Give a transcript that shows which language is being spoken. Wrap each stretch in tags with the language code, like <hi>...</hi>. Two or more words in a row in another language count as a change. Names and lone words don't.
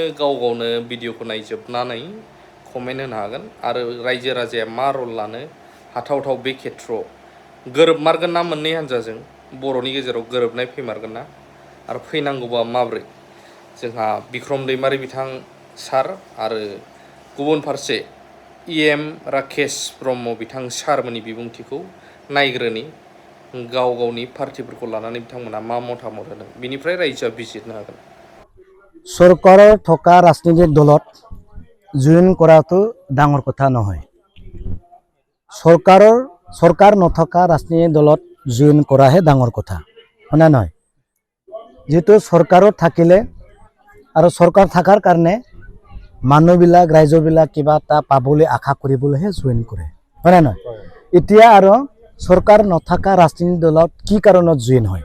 <brx>गाव गावनो भिडिअखौ नायजोबनानै कमेन्ट होनो हागोन आरो रायजो राजाया मा रल लानो हाथावथाव बे खेत्रआव गोरोबमारगोन ना मोननै हान्जाजों बर'नि गेजेराव गोरोबनाय फैमारगोन ना आरो फैनांगौबा माब्रै जोंहा बिक्रम दैमारि बिथां सार आरो गुबुन फारसे इएम राकेश ब्रह्म बिथां सारमोननि बिबुंथिखौ नायग्रोनि गाव गावनि पार्टिफोरखौ लानानै बिथांमोना मा मतामत होदों बिनिफ्राय रायजोआ बिजिरनो हागोन।</brx> <as>सरकाराव থকা राजनीतिक दলত जइन কৰাটো ডাঙৰ কথা নহয়। सरकार নথকা राजनीतिक दলত जइन কৰাহে ডাঙৰ কথা হয়নে নহয়। যেটো सरकाराव থাকিলে আৰু सरकार থাকাৰ কাৰণে মানুহবিলাক ৰাইজবিলাক কিবা এটা পাবলৈ আশা কৰিবলৈহে জইন কৰে হয়নে নহয়। এতিয়া আৰু सरकार নথকা ৰাজনীতিক দলত কি কাৰণত জইন হয়।</as>